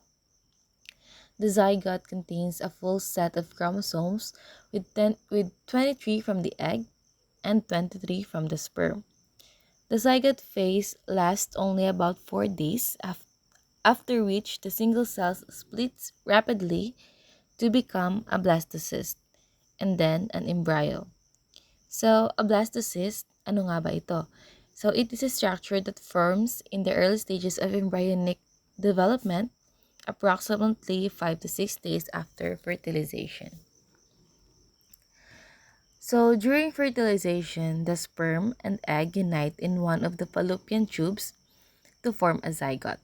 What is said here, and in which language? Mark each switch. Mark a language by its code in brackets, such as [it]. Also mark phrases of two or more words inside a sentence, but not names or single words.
[en] The zygote contains a full set of chromosomes with 23 from the egg and 23 from the sperm. The zygote phase lasts only about 4 days, after which the single cell splits rapidly to become a blastocyst and then an embryo. [tl] So, a blastocyst, ano nga ba ito? [en] So, it is a structure that forms in the early stages of embryonic development, approximately 5 to 6 days after fertilization. So, during fertilization, the sperm and egg unite in one of the fallopian tubes to form a zygote.